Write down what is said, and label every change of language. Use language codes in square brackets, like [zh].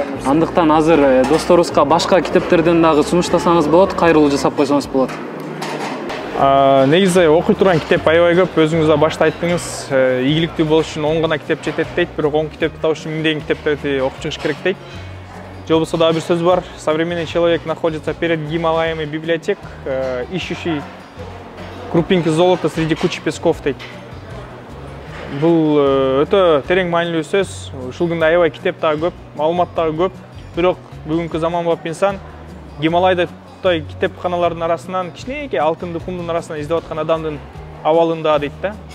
[ky] Андыктан азыр досторубузга башка китептерден дагы сунуштасаңыз болот, кайрылуу жасап койсоңуз болот. Негизи окуй турган китеп аябай көп, өзүңүз да башта айттыңыз, ийгиликтүү болуш үчүн 10 гана китеп жетет дейт, бирок 10 китепти табыш үчүн миңдеген китептерди окуп чыгыш керек дейт. Же болбосо дагы бир сөз бар: [ru] современный человек находится перед Гималаями библиотек, ищущий крупинки золота среди кучи песков [ky] дейт. Бул өтө терең маанилүү сөз. Ушул күндө аябай китеп дагы көп, маалымат дагы көп, бирок бүгүнкү заманбап инсан Гималайда китепканалардын арасынан кичинекей алтынды кумдун арасынан издеп аткан адамдын абалында дейт да.